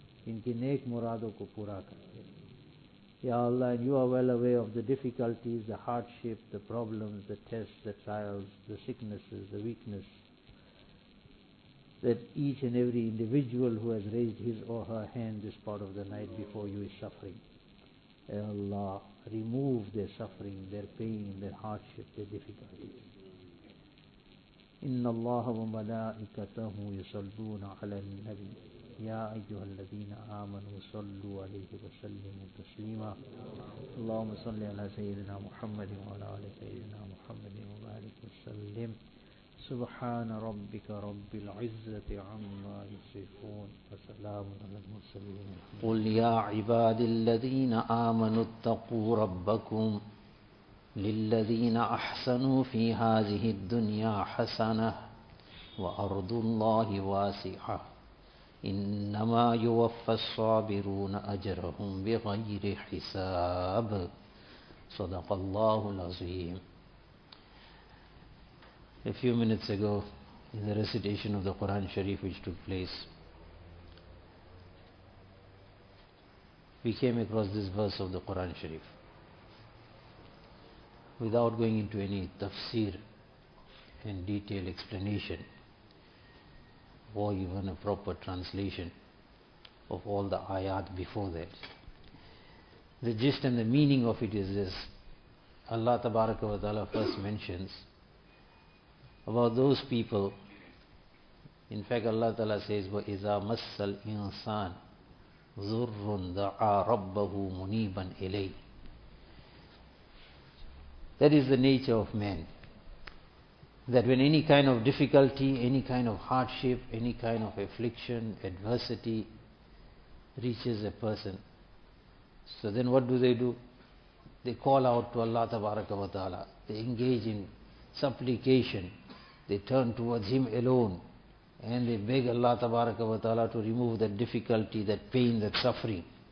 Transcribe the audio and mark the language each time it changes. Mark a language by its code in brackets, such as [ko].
[ur] Inki nek murado ko pura kar. [en] Ya Allah, and you are well aware of the difficulties, the hardship, the problems, the tests, the trials, the sicknesses, the weakness that each and every individual who has raised his or her hand this part of the night before you is suffering. Ey Allah, remove their suffering, their pain, their hardship, their difficulties. [ar] إِنَّ اللَّهَ وَمَلَائِكَتَهُ يُصَلُّونَ عَلَى النَّبِي يَا أَيُّهَا الَّذِينَ آمَنُوا صَلُّوا عَلَيْهِ وَسَلِّمُوا تَسْلِيمًا اللهم صل على سيدنا محمد وعلى آل سيدنا محمد وبارك وسلم سبحان ربك رب العزة عما يصفون وسلام على المرسلين قل يا عباد الذين آمنوا اتقوا ربكم للذين أحسنوا في هذه الدنيا حسنة وأرض الله واسعة إنما يوفى الصابرون أجرهم بغير حساب صدق الله العظيم. [en] A few minutes ago, in the recitation of the Quran Sharif which took place, we came across this verse of the Quran Sharif. Without going into any tafsir and detailed explanation or even a proper translation of all the ayat before that, the gist and the meaning of it is this: Allah Tabaraka wa Ta'ala first mentions about those people. In fact, Allah Ta'ala says, [ar] وَإِذَا مَسَّ الْإِنسَانِ ذُرٌّ دَعَى رَبَّهُ مُنِيبًا إِلَيْهِ. [en] That is the nature of man, that when any kind of difficulty, any kind of hardship, any kind of affliction, adversity reaches a person, so then what do? They call out to Allah Tabaraka wa Ta'ala, they engage in supplication, they turn towards Him alone, and they beg Allah Tabaraka wa Ta'ala to remove that difficulty, that pain, that suffering.